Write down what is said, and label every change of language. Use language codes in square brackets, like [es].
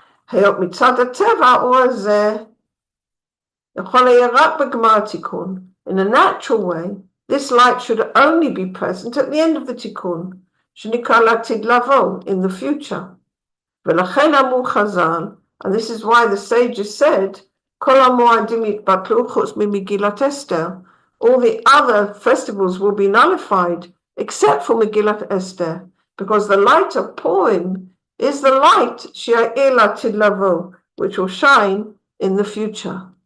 [he] היות מצד הטבע האור הזה יכול היה רק בגמר התיקון. [en] In a natural way, this light should only be present at the end of the tikkun, [he] שנקרא לעתיד לבוא, [en] in the future. [he] ולכן אמרו חז"ל, [en] and this is why the sages said, [he] כל המועדים יתבטלו חוץ ממגילת אסתר. [en] All the other festivals will be nullified except for Megillat Esther, because the light of Purim is the light [he] שיאיר לעתיד לבוא, [en] which will shine in the future.